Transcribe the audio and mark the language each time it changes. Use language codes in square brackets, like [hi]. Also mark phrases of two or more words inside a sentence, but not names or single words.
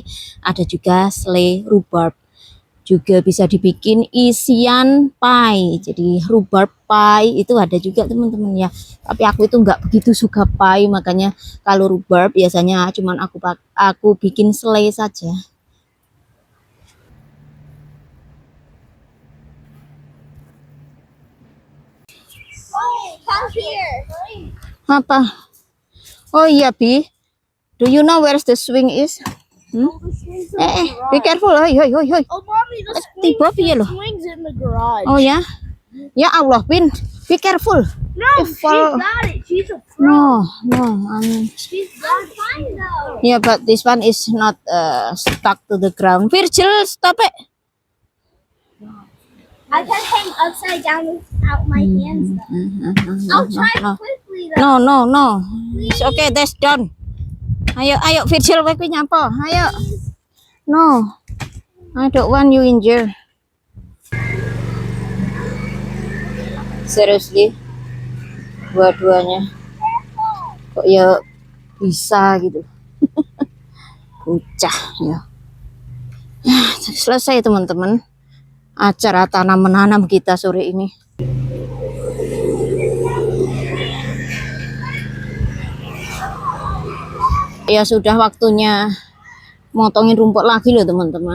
[id] Ada juga selai rhubarb. Juga bisa dibikin isian pie. Jadi [en] rhubarb pie [id] itu ada juga teman-teman ya. Tapi aku itu nggak begitu suka pie, makanya kalau rhubarb biasanya cuman aku bikin selai saja. [en] Oh, come here. [id] Apa? Oh iya Bi, [en] do you know where the swing is? Be careful, hoi hoi hoi hoi. Oh, mommy, the [jv] Tiba piye loh? [en] swing's in the garage. [id] Oh ya, ya Allah Bin, [en] be careful. No, If fall- it. She's a No, no, She's got it. Fine though. yeah, but this one is not stuck to the ground. Virgil, stop it. I can hang upside down without my hands though. I'll try quickly though. No, no, no. It's okay, that's done. [jv] Ayo, ayo, Virgil, kowe kuwi nyapa? Ayo. [en] No, I don't want you injured. Seriously, [id] dua-duanya kok ya bisa gitu. Bocah ya. Selesai teman-teman acara tanam menanam kita sore ini. Ya sudah waktunya motongin rumput lagi loh teman-teman.